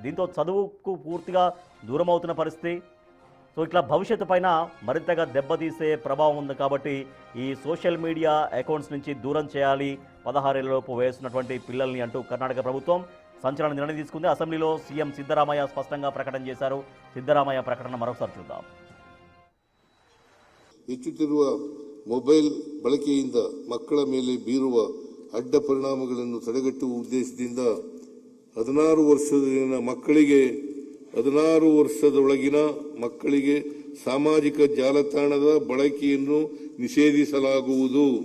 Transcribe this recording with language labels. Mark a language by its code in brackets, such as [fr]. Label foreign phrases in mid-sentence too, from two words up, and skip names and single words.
[te] దీంతో చదువుకు పూర్తిగా దూరం అవుతున్న పరిస్థితి. సో ఇట్లా భవిష్యత్తు పైన మరింతగా దెబ్బతీసే ప్రభావం ఉంది. కాబట్టి ఈ [en] social media accounts [te] నుంచి దూరం చేయాలి 16 ఏళ్లలోపు వయసున్నటువంటి పిల్లల్ని అంటూ కర్ణాటక ప్రభుత్వం సంచలన నిర్ణయం తీసుకుంది. అసెంబ్లీలో సీఎం సిద్ధరామయ్య స్పష్టంగా ప్రకటన చేశారు. సిద్ధరామయ్య ప్రకటన మరొకసారి చూద్దాం. [kn] ಹೆಚ್ಚುತ್ತಿರುವ ಮೊಬೈಲ್ ಬಳಕೆಯಿಂದ ಮಕ್ಕಳ ಮೇಲೆ ಬೀರುವ ಅಡ್ಡ ಪರಿಣಾಮಗಳನ್ನು ತಡೆಗಟ್ಟುವ ಉದ್ದೇಶದಿಂದ 16 ವರ್ಷದೊಳಗಿನ ಮಕ್ಕಳಿಗೆ ಸಾಮಾಜಿಕ ಜಾಲತಾಣದ ಬಳಕೆಯನ್ನು ನಿಷೇಧಿಸಲಾಗುವುದು.